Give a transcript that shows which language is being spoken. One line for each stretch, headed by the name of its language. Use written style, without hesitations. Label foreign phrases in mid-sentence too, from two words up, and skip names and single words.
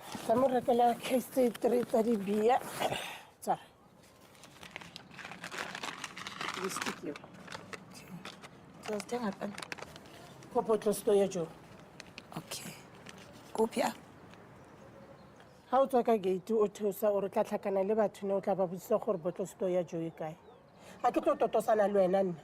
Tswana: tla mo rekela K-3 tsa di-beer. Tsara. Biscuit yeo.
Zulu: Uzithenga phela.
Tswana: Ko
English: bottle store
Tswana: ya Jo.
Zulu: Okay. Kuphi a?
Tswana: Ha o tswa ka gate o theosa o re tla tlhakana le batho ne o tla ba botsisa gore
English: bottle store
Tswana: ya Jo e kae. Ha ke tlo totosana le wena nna.